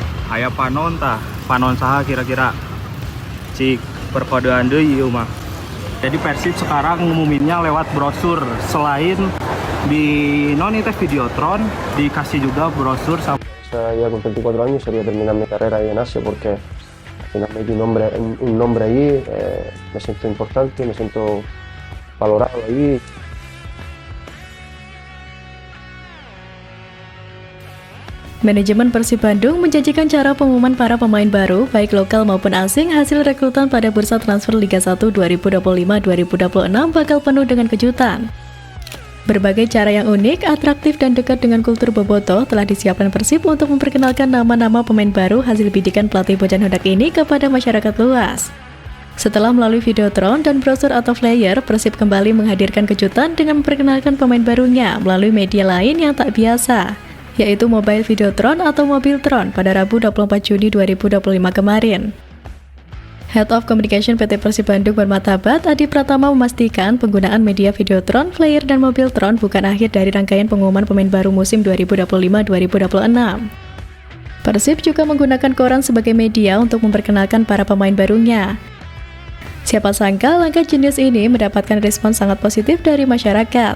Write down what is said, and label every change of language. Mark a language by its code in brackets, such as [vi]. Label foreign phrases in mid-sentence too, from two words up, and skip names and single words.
[su] aya panon tah, panon saha kira-kira cik perkodean deui ieu mah. [id] Jadi Persib sekarang ngumuminnya lewat brosur, selain di Videotron dikasih juga brosur sama. [es] Ya con 24 años sería terminar mi carrera ahí en Asia porque al final me di un nombre ahí, me siento importante, me siento valorado ahí. [id] Manajemen Persib Bandung menjanjikan cara pengumuman para pemain baru, baik lokal maupun asing, hasil rekrutan pada bursa transfer Liga 1 2025-2026 bakal penuh dengan kejutan. Berbagai cara yang unik, atraktif, dan dekat dengan kultur bobotoh telah disiapkan Persib untuk memperkenalkan nama-nama pemain baru hasil bidikan pelatih Bojan Hodak ini kepada masyarakat luas. Setelah melalui Videotron dan brosur atau flyer, Persib kembali menghadirkan kejutan dengan memperkenalkan pemain barunya melalui media lain yang tak biasa, yaitu Mobile Videotron atau Mobiltron pada Rabu 24 Juni 2025 kemarin. [en] Head of Communication [id] PT Persib Bandung bermartabat Adi Pratama memastikan penggunaan media Videotron, flyer, dan Mobiltron bukan akhir dari rangkaian pengumuman pemain baru musim 2025-2026. Persib juga menggunakan koran sebagai media untuk memperkenalkan para pemain barunya. Siapa sangka langkah jenius ini mendapatkan respon sangat positif dari masyarakat.